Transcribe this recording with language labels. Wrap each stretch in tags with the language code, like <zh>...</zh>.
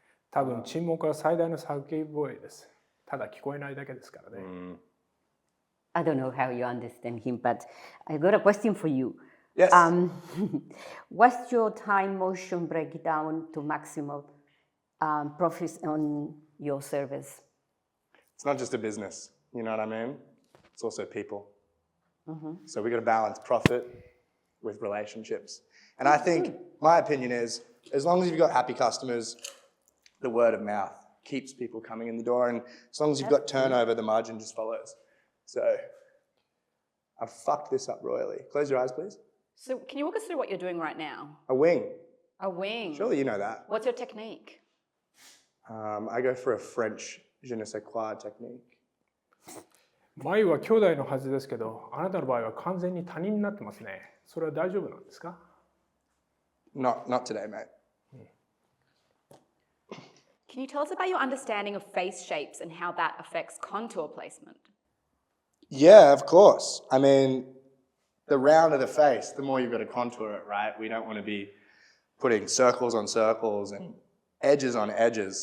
<ja>多分沈黙は最大の叫び声です。ただ聞こえないだけですからね。</ja> <en>I don't know how you understand him, but I got a question for you. Yes. What's your time motion breakdown to maximum profits on your service? It's not just a business, you know what I mean? It's also people. So we've got to balance profit with relationships. And I think, my opinion is, as long as you've got happy customers, the word of mouth keeps people coming in the door. And as long as you've got turnover, the margin just follows. So I've fucked this up royally. Close your eyes, please. So can you walk us through what you're doing right now? A wing. A wing. Surely you know that. What's your technique? I go for a French je ne sais quoi technique.</en> <ja>眉は兄弟のはずですけど、あなたの場合は完全に他人になってますね。それは大丈夫なんですか？</ja> <en>Not today, mate. Can you tell us about your understanding of face shapes and how that affects contour placement? Yeah, of course. I mean, the rounder the face, the more you've got to contour it, right? We don't want to be putting circles on circles and edges on edges.</en>